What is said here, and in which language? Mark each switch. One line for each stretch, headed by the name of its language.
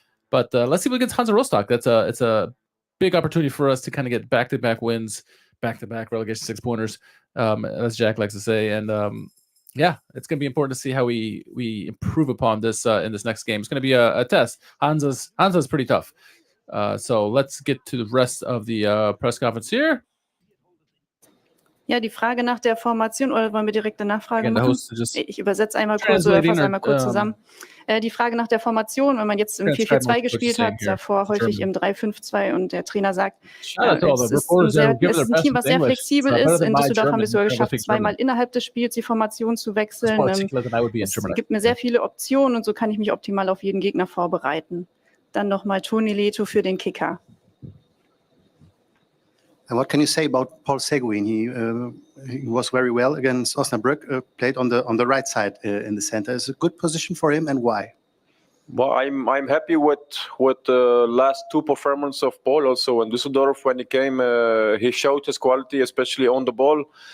English: But let's see what against Hansa Rostock. It's a big opportunity for us to kind of get back-to-back wins, back-to-back relegation 6-pointers, as Jack likes to say. And it's going to be important to see how we improve upon this in this next game. It's going to be a test. Hansa's pretty tough. So let's get to the rest of the press conference here.
German: Ja, die Frage nach der Formation, oder wollen wir direkt eine Nachfrage machen? Ich übersetze einmal kurz oder fasse einmal kurz zusammen. Die Frage nach der Formation, wenn man jetzt im 4-4-2 gespielt hat, davor häufig im 3-5-2 und der Trainer sagt, es ist ein Team, was sehr flexibel ist. In Düsseldorf haben wir es sogar geschafft, 2-mal innerhalb des Spiels die Formation zu wechseln. Es gibt mir sehr viele Optionen und so kann ich mich optimal auf jeden Gegner vorbereiten. Dann nochmal Toni Lieto für den Kicker.
English: And what can you say about Paul Seguin? He was very well against Osnabrück, played on the right side in the center. Is it a good position for him, and why? Well, I'm happy with the last 2 performances of Paul. Also in Düsseldorf, when he came, he showed his quality, especially on the ball.